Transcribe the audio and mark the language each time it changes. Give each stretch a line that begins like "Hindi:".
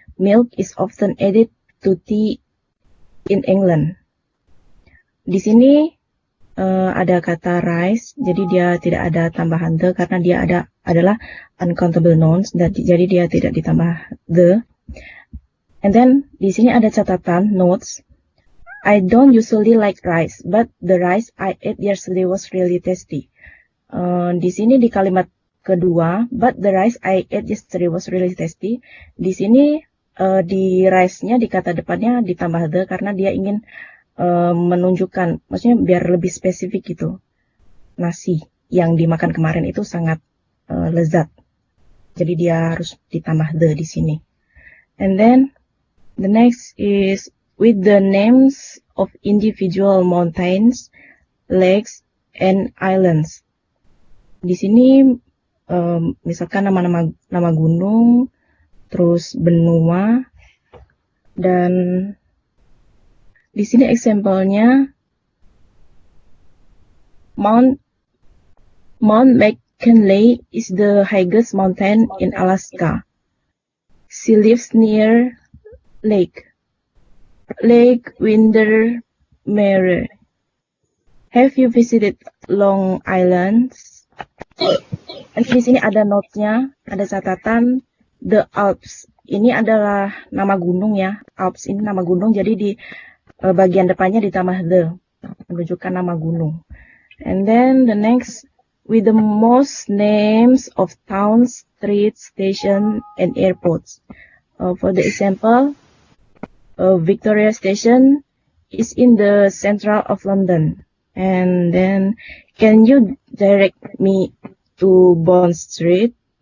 English: Milk is often added to tea in England.
Indonesian: Di sini ada kata rice, jadi dia tidak ada tambahan the karena dia adalah uncountable nouns, jadi dia tidak ditambah the.
English: And then
Indonesian: di sini ada catatan notes.
English: I don't usually like rice, but the rice I ate yesterday was really tasty.
Indonesian: Di sini di kalimat kedua,
English: but the rice I ate yesterday was really tasty.
Indonesian: Di sini di rice-nya di kata depannya ditambah the karena dia ingin menunjukkan, maksudnya biar lebih spesifik gitu. Nasi yang dimakan kemarin itu sangat lezat. Jadi dia harus ditambah the di sini.
English: And then the next is with the names of individual mountains, lakes, and islands.
Indonesian: Di sini misalkan nama gunung, terus benua, dan di sini example-nya
English: Mount McKinley is the highest mountain in Alaska. She lives near Lake Windermere. Have you visited Long Island?
Indonesian: Di sini ada note-nya, ada catatan the Alps. Ini adalah nama gunung ya. Alps ini nama gunung, jadi di bagian depannya ditambah the, menunjukkan nama gunung.
English: And then the next with the most names of towns, streets, stations, and airports. For the example, Victoria Station is in the central of London. And then, can you direct me to Bond Street?